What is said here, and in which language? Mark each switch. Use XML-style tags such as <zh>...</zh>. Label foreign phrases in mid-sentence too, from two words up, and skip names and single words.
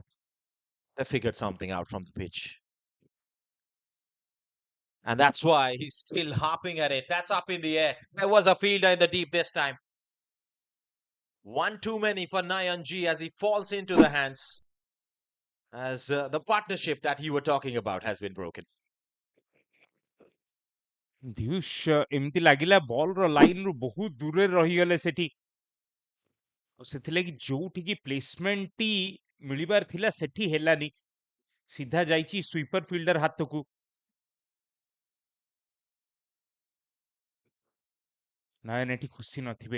<en>They figured something out from the pitch. And that's why he's still harping at it. That's up in the air. There was a fielder in the deep this time. One too many for Nayanji as he falls into the hands. As the partnership that you were talking about has been broken. Dyush,</en> <or>ଏମିତି ଲାଗିଲା ବଲର ଲାଇନରୁ ବହୁତ ଦୂରରେ ରହିଗଲେ ସେଠି। ସେଥିଲାଗି ଯୋଉଠିକି ପ୍ଲେସମେଣ୍ଟଟି ମିଳିବାର ଥିଲା ସେଠି ହେଲାନି। ସିଧା ଯାଇଛି</or> <en>sweeper fielder</en> <or>ହାତକୁ। ନାୟନ ଏଠି ଖୁସି ନଥିବେ।</or>